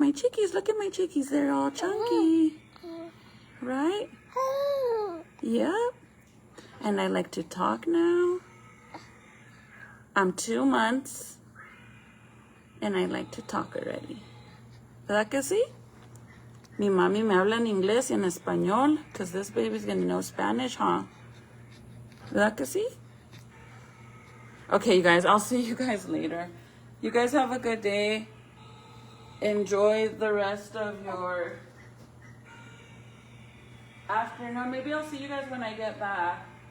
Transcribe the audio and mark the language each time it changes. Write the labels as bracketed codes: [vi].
[en] My chickies, look at my chickies. They're all chunky. Right? Yep. And I like to talk now. I'm 2 months and I like to talk already. [es] ¿Verdad que sí? Mi mami me habla en inglés y en español [en] because this baby's going to know Spanish, huh? [es] ¿Verdad que sí? [en] Okay, you guys, I'll see you guys later. You guys have a good day. Enjoy the rest of your afternoon. Maybe I'll see you guys when I get back.